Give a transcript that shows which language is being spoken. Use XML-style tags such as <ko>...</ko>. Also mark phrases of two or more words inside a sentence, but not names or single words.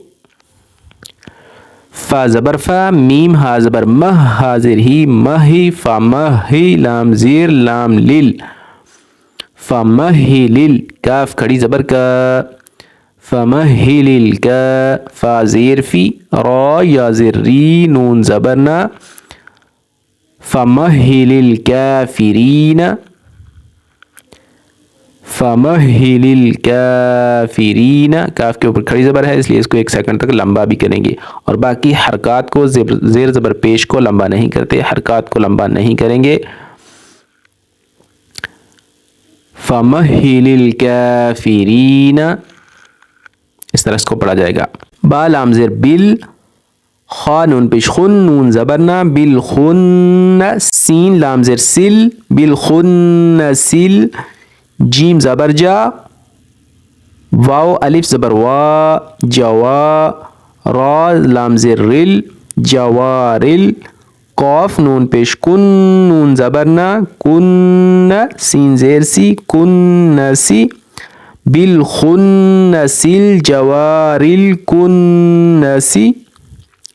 <ur>فا زبر فا میم ہا زبر مہ ہا زیر ہی مہی فا مہی لام زیر لام لیل فمہلل. کاف کھڑی زبر کا فمہلل کا فا زیر فی را یا زیر ری نون زبرنا</ur> <ar>فمہلل کافرین فمہلل کافرین.</ar> <ur>کاف کے اوپر کھڑی زبر ہے اس لیے اس کو 1 سیکنڈ تک لمبا بھی کریں گے، اور باقی حرکات کو زیر زبر پیش کو لمبا نہیں کرتے، حرکات کو لمبا نہیں کریں گے.</ur> <ar>فَمَهِّلِ الْكَافِرِينَ اس طرح اس کو پڑھا جائے گا.</ar> <ur>با لام زیر بل خا نون پیش خن نون زبرنا بالخن سین لام زیر سل بالخن سل جیم زبر جا واو الف زبر وا جوا را لام زیر رل جوارل قاف نون پیش کن نون زبرنا کن سین زیر سی کن سی</ur> <ar>بالخنس الجوار الکنسی.</ar>